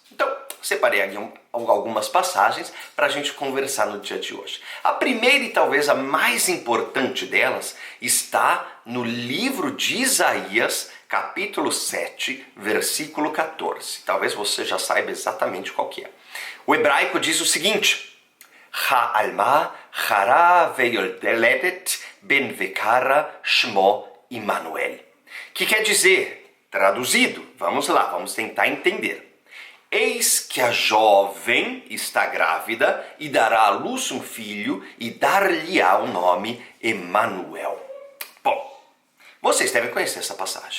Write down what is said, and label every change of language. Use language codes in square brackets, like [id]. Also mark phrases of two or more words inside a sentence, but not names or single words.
[pt] Então, separei aqui algumas passagens para a gente conversar no dia de hoje. A primeira e talvez a mais importante delas está no livro de Isaías, capítulo 7, versículo 14. Talvez você já saiba exatamente qual que é. O hebraico diz o seguinte: [he] העלמה הרה ויולדת בן וקראת שמו עמנואל. [pt] Que quer dizer, traduzido, vamos lá, vamos tentar entender. Eis que a jovem está grávida e dará à luz um filho e dar-lhe-á o nome Emmanuel. Bom, vocês devem conhecer essa passagem.